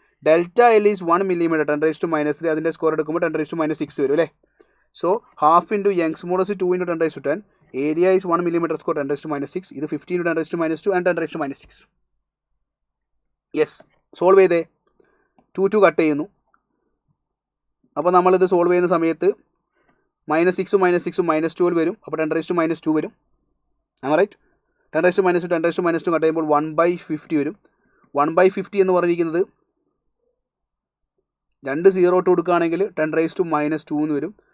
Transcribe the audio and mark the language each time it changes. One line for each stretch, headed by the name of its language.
English: Delta L is 1 millimeter, 10 raised to minus 3.
Malayalam: അതിൻ്റെ square എടുക്കുമ്പോൾ
English: 10 raised to minus 6
Malayalam: വരും അല്ലേ.
English: So half into Young's modulus 2 into 10 raised to 10, area is 1 millimeter square, 10 raised to minus 6. ഇത് 50 into 10 raised to minus 2 and 10 raised to minus 6.
Malayalam: Yes, solve ചെയ്തേ. 2 cut ചെയ്യുന്നു. അപ്പോൾ നമ്മളിത് solve ചെയ്യുന്ന സമയത്ത് -6 -6 -12 വരും. അപ്പോൾ
English: 10 raised to minus 2
Malayalam: വരും. Right. 10 raised to minus 2 10 raised to minus 2 cut ചെയ്യുമ്പോൾ 1/50 വരും. 1/50 എന്ന് പറഞ്ഞിരിക്കുന്നത് 2 0 ഇട്ട് കൊടുക്കുകയാണെങ്കിൽ
English: 10 raised to minus 2
Malayalam: എന്ന് വരും.